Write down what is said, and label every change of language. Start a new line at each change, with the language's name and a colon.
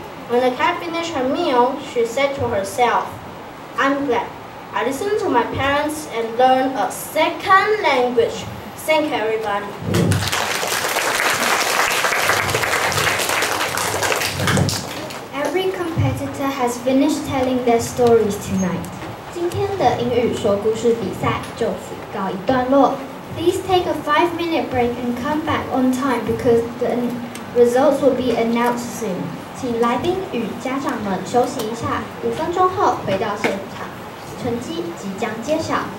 English: When the cat finished her meal, she said to herself, "I'm glad I listened to my parents and learned a second language." Thank you, everybody. Every competitor has finished telling their stories tonight.
Chinese: 今天的英语说故事比赛就此告一段落。
English: Please take a 5-minute break and come back on time because the results will be announced soon.
Chinese: 请来宾与家长们休息一下，5分钟后回到现场，成绩即将揭晓。